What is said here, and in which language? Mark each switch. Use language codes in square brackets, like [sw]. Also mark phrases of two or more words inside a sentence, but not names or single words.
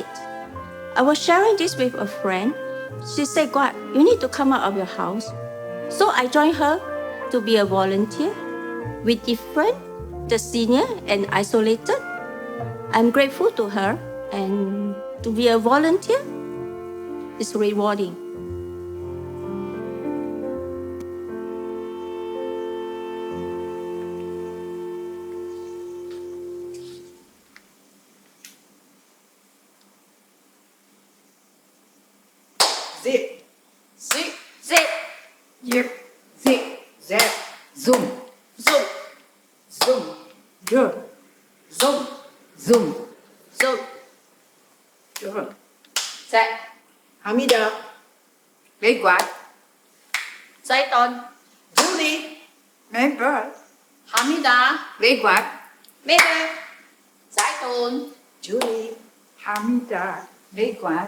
[en] I was sharing this with a friend. She said, "God, you need to come out of your house." So I joined her to be a volunteer with different, the senior and isolated. I'm grateful to her, and to be a volunteer is rewarding. Zip, zip, zip, yip, zip, zap, zoom, zoom, zoom, zoom, zoom, zoom, zoom, zoom. Set. Hamida, Lê Quát, Saiton. Julie, Member, Hamida. Lê Quát, Mabel. Saiton. Julie, Hamida, Lê Quát,